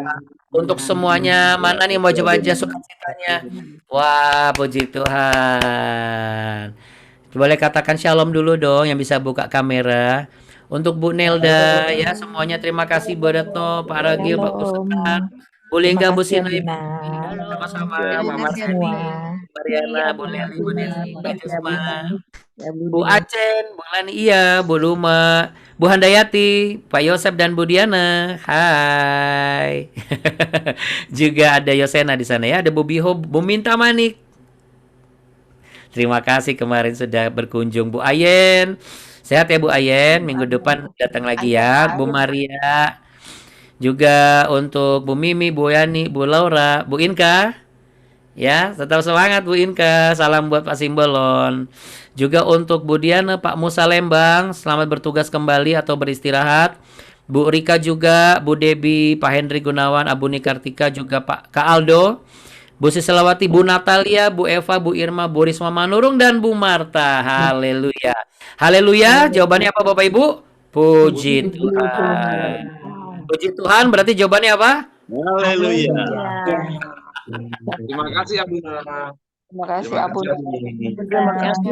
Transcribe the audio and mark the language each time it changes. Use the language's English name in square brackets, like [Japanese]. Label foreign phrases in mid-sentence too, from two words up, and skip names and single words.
[Indonesian] Untuk semuanya, mana nih mau baca sukacitanya? Wah, puji Tuhan. Boleh katakan shalom dulu dong yang bisa buka kamera. Untuk Bu Nelda ya, semuanya terima kasih Bu Retno, Pak Ragil, Pak Pusat, Bu Lingga, Bu Sinai, sama-sama, Bu Marsani, Mariana, Bu Leli, Bu Desi, Bu Jusma, Bu Acen, Bu Lani, iya, Bu Luma, Bu Handayati, Pak Yosep dan Bu Diana. Hai. Juga ada Yosena di sana ya, ada Bu Biho, Bu Minta Manik. Terima kasih kemarin sudah berkunjung. Bu Ayen, sehat ya Bu Ayen, minggu depan datang lagi ya. Bu Maria, juga untuk Bu Mimi, Bu Yani, Bu Laura, Bu Inka. Ya, tetap semangat Bu Inka. Salam buat Pak Simbolon. Juga untuk Bu Diana, Pak Musa Lembang, selamat bertugas kembali atau beristirahat. Bu Rika juga, Bu Debi, Pak Hendri Gunawan, Abu Nikartika, juga Pak Kak Aldo, Bu Siselawati, Bu Natalia, Bu Eva, Bu Irma, Bu Risma Manurung, dan Bu Marta. Haleluya. Haleluya. Jawabannya apa Bapak Ibu? Puji Tuhan. Puji Tuhan berarti jawabannya apa? Haleluya. Terima kasih Abuna. Terima kasih Abuna. Terima kasih